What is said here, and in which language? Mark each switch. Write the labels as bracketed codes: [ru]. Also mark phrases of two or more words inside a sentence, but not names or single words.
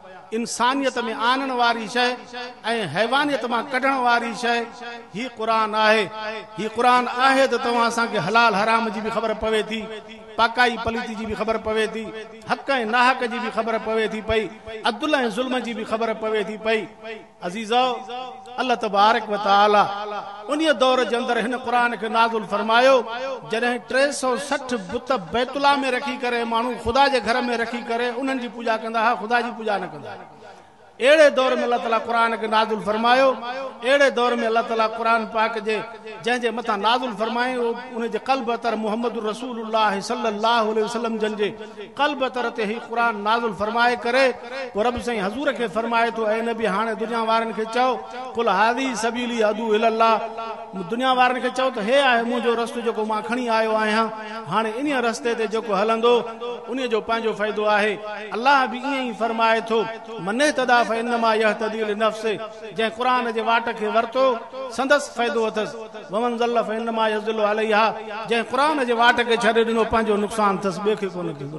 [sd] इंसानियत में आणण वारी शइ ऐं हैवानियत मां कढण वारी शइ ही क़ुरान आहे। ही क़ुरान आहे त तव्हां असांखे हलाल हराम जी बि ख़बर पवे थी, पाकाई पलीती जी बि ख़बर पवे थी, हक़ ऐं नाहक जी बि ख़बर पवे थी पई, अदल ऐं ज़ुल्म जी बि ख़बर पवे थी पई। अज़ीज़ो, अल्लाह [ar] تبارك وتعالى [sd] उन दौर जे अंदरि हिन क़ुरान खे नाज़िल फरमायो जॾहिं 360 बुत बैतुल्लाह में रखी करे माण्हू ख़ुदा जे घर में रखी करे उन्हनि जी पूॼा कंदा हुआ, ख़ुदा जी पूॼा न कंदा। अहिड़े दौर में अल्लाह ताला क़ुरान खे नाज़िल फरमायो। अहिड़े दौर में अल्लाह ताला क़ुरान पाक जे जंहिंजे मथां नाज़िल फरमायो उन जे क़ल्ब अतर मुहम्मद रसूलुल्लाह [ar] صلى الله عليه وسلم [sd] जन जे क़ल्ब अतर ते ही क़ुरान नाज़िल फरमाए करे पोइ रब साईं हज़ूर खे फरमाए थो, ऐं नबी हाणे दुनिया वारनि खे चओ [ar] قل هذه سبيلي أدعو إلى الله, [sd] दुनिया वारनि खे चओ त हे आहे मुंहिंजो रस्तो जेको मां खणी आयो आहियां। हाणे इन रस्ते ते जेको हलंदो उन जो पंहिंजो फ़ाइदो आहे। अल्लाह बि ईअं ई फरमाए थो, [ar] من اهتدى فإنما يهتدي لنفسه, [sd] जंहिं क़ुरान जे वाट खे वरितो संदसि फ़ाइदो अथसि, [ar] ومن ضل فإنما يضل عليها, [sd] जंहिं क़ुरान जे वाट खे छॾे ॾिनो पंहिंजो नुक़सान अथसि, ॿिए खे कोन थींदो।